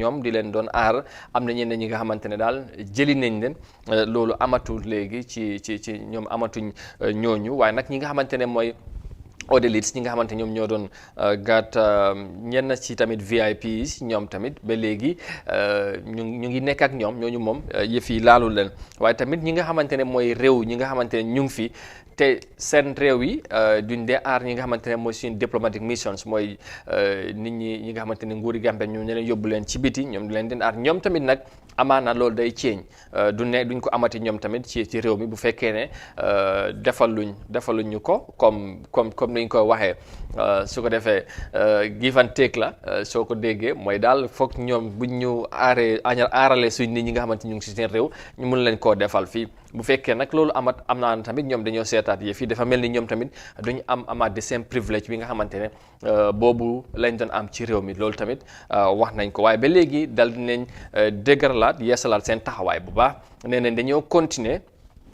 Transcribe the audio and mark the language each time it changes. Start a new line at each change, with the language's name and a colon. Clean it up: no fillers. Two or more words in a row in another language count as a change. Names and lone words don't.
Wolof: ñoom di leen doon aar am na ñenn ñi nga xamante ne daal jëli nañ leen loolu amatul léegi ci ñoom amatuñ ñooñu waaye nag ñi nga xamante ne mooy Odelites ñi nga xamante ñoom ñoo doon gàtt ñenn ci tamit VIPs ñoom tamit ba léegi ñu ngi nekk ak ñoom ñooñu moom yëf yi laalul leen waaye tamit ñi nga xamante ne mooy réew ñi nga xamante ne ñu ngi fi te seen réew yi duñ dee aar ñi nga xamante ne mooy suñu
English: diplomatic missions
Wolof: mooy nit ñi nga xamante ne nguuri Gambie ñu leen yóbbu leen ci biti ñoom di leen den aar ñoom tamit nag amaana loolu day ceeñ duñ ko amati ñoom tamit ci réew mi bu fekkee ne defaluñ ñu ko comme niñ ko waxee su ko defee
English: give and take
Wolof: la soo ko déggee mooy daal foog ñoom buñ ñu aarale suñ nit ñi nga xamante ñu ngi si seen réew ñu mun leen koo defal fii bu fekkee nag loolu am naa tamit ñoom dañoo seetaat yi fii dafa mel ni ñoom tamit duñu amaat de seen privilège bi nga xamante ne boobu lañ doon am ci réew mi loolu tamit wax nañ ko waaye ba léegi dal dinañ dëgëralaat yeesalaat seen taxawaay bu baax nee nañ dañoo continuer